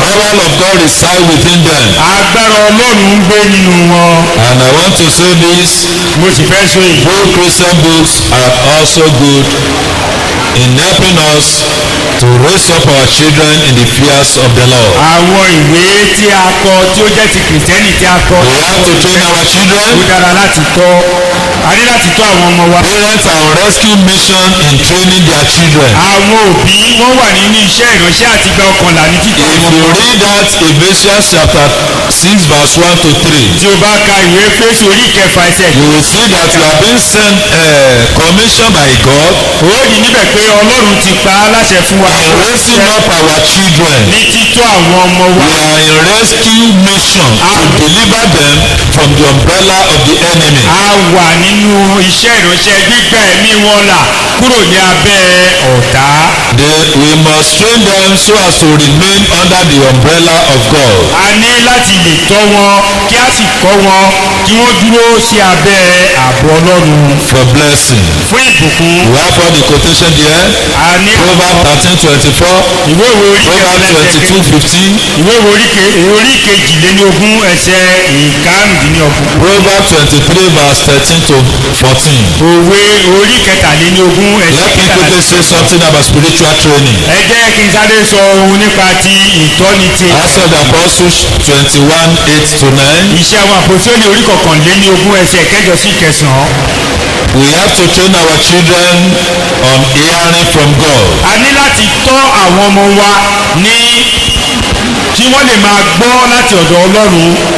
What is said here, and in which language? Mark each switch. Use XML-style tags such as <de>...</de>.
<en>power of God resides within them.</en> <yo>Agbára Ọlọ́run ń gbé nínú wọn.</yo> <en>And I want to say this,</en> <yo>Mo sì fẹ́ sọ èyí.</yo> <en>good Christian books are also good in helping us to raise up our children in the fears of the Lord.</en> <yo>Àwọn ìwé tí a kọ tí ó jẹ́ ti Kìrìsìtẹ́nì tí a kọ.</yo> <en>We have to train our children</en> <yo>Ó dára láti tọ́ a ní láti tọ́ àwọn ọmọ wa.</yo> <en>Parents are on rescue mission in training their children.</en> <yo>àwọn òbí wọ́n wà nínú iṣẹ́ ìránṣẹ́ àti gba ọkànlá ní títọ́</yo> <en>If</en> <yo>àwọn</yo> <en>you</en> <yo>ọmọ.</yo> <en>read that Ephesians chapter 6 verse 1 to 3,</en> <yo>tí o bá ka ìwé Éfésù orí ìkẹfà ẹsẹ̀</yo> <en>you will see that we are being sent commissioned by God</en> <yo>ó rí níbẹ̀ pé Ọlọ́run ti pa á láṣẹ fún wa</yo> <en>in raising up our children.</en> <yo>ní títọ́ àwọn ọmọ wa.</yo> <en>We are in rescue mission to deliver them from the umbrella of the enemy.</en> <yo>a wà nínú iṣẹ́ ìránṣẹ́ gbígbà ẹ̀mí wọn là kúrò ní abẹ́ ọ̀tá.</yo> <en>We must train them so as to remain under the umbrella of God.</en> <yo>a ní láti lè tọ́ wọn kí a sì kọ́ wọn kí wọ́n dúró sí abẹ́ ààbò Ọlọ́run</yo> <en>For blessing.</en> <yo>fún ìbùkún.</yo> <en>We have all the quotation there.</en> <yo>a ní</yo> <en>Proverbs 13:24,</en> <yo>ìwé ìwé orí</yo> <en>Proverbs 22:15,</en> <yo>ìwé ìwé orí kejìlélógún ẹsẹ̀ ìkarùndínlọ́gbọ̀n.</yo> <en>Proverbs 23 verse 13 to 14.</en> <yo>òwe orí kẹtàlélógún ẹsẹ̀</yo> <en>Let me quickly say something about spiritual training.</en> <yo>ẹ jẹ́ kí n sáré sọ ohun nípa ti ìtọ́ni ti</yo> <en>Acts of the Apostles 21:8 to 9.</en> <yo>iṣẹ́ àwọn àpòsílẹ̀ orí kọkànlélógún ẹsẹ̀ kẹjọ sí kẹsàn-án.</yo> <en>We have to train our children on hearing from God.</en> <yo>a ní láti tọ́ àwọn ọmọ wa ní kí wọ́n lè máa gbọ́ láti ọ̀dọ̀ Ọlọ́run.</yo>